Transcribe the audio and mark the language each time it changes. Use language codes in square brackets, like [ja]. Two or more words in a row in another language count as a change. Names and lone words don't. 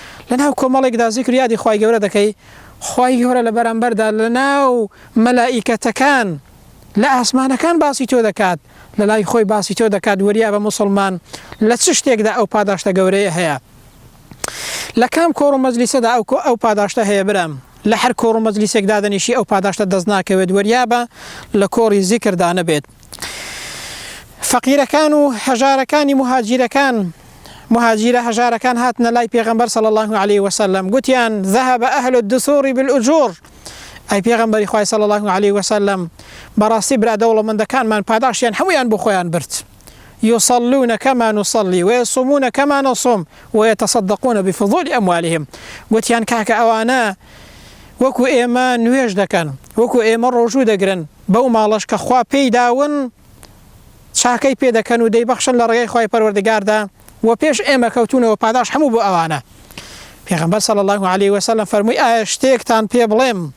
[ckb] لە ناو کۆمەڵێکدا زیکر و یادی خوای گەورە دەکەی، خوای گەورە لە بەرامبەردا لەناو مەلائیکەتەکان لە ئاسمانەکان باسی تۆ دەکات لە لای خۆی باسی تۆ دەکات وەریا بە موسڵمان لە چ شتێکدا ئەو پاداشتە گەورەیە هەیە لە کام کۆڕ و مەجلیسەدا ئەو پاداشتە هەیە برام لە هەر کۆڕ و مەجلیسێکدا دەنیشی ئەو پاداشتە دەست ناکەوێت وەریا بە لە کۆڕی زیکردا نەبێت فەقیرەکان و هەژارەکانی مهاجرە هەژارەکان هاتنە لای پێغەمبەر [ar] صلی الله عليه وسلم [ckb] گوتیان [ar] ذهب أهل الدثور بالأجور [ckb] ئەی پێغەمبەری خوای [ar] صلی الله عليه [ckb] وسلم بەڕاستی برا دەوڵەمەندەکانمان پاداشیان هەمویان بۆ خۆیان برد [ar] يصلون كما نصلي ويصومون كما نصوم ويتصدقون بفضول أموالهم [ckb] گوتیان کاکە ئەوانە وەکو ئێمە نوێژ دەکەن وەکو ئێمە ڕۆژوو دەگرن بەو ماڵەش کە خوا پێی داون چاکەی پێ دەکەن و دەیبەخشن لە ڕێگەی خوای پەروەردگاردا و پێش ئێمە کەوتونەوە پاداش هەموو بۆ ئەوانە پێغەمبەر [ar] صلی الله عليه وسلم [ckb] فەرمووی ئایا شتێکتان پێ بڵێم